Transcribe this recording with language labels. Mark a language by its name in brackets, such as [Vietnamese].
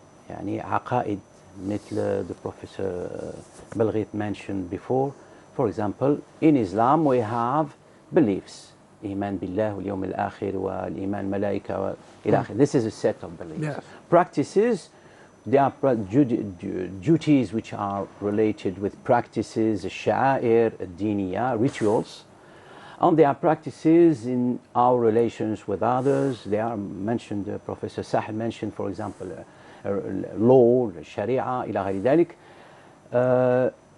[Arabic] يعني عقائد مثل [English] the Professor Belghit mentioned before. For example, in Islam we have beliefs. [Arabic] إيمان بالله واليوم الآخر والإيمان الملائكة إلى آخره. [English] This is a set of beliefs. Yes. Practices, there are duties which are related with practices, [Arabic] الشعائر, الدينية, [English] rituals. And there are practices in our relations with others. They are mentioned, Professor Sahel mentioned, for example, law, sharia, [Arabic] إلى غير ذلك.